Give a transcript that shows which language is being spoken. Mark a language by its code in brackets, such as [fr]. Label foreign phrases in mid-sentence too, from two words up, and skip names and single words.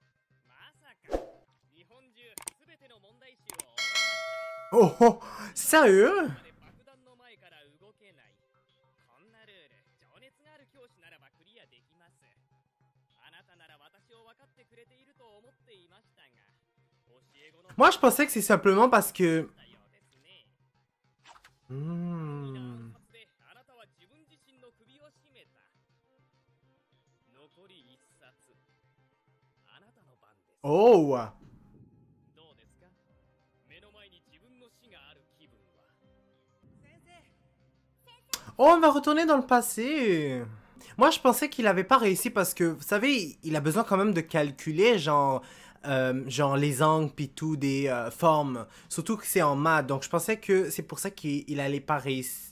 [ja] まさか日本中すべての問題集を覚えましたよ。 [fr] Oh, oh! Sérieux? [ja] 爆弾の前から動けない。こんなルール、情熱がある教師ならばクリアできます。あなたなら私を分かってくれていると思っていましたが、教え子の [fr] Moi, je pensais que c'est simplement parce que... [ja] だようですね。 Hmm. あなたは自分自身の首を絞めた。残り一冊。あなたの番です。 Oh! どうですか？目の前に自分の死がある気分は。先生。 [fr] Oh, on va retourner dans le passé. Moi, je pensais qu'il avait pas réussi parce que, vous savez, il a besoin quand même de calculer, genre les angles puis tout, des formes. Surtout que c'est en maths. Donc, je pensais que c'est pour ça qu'il allait pas réussir.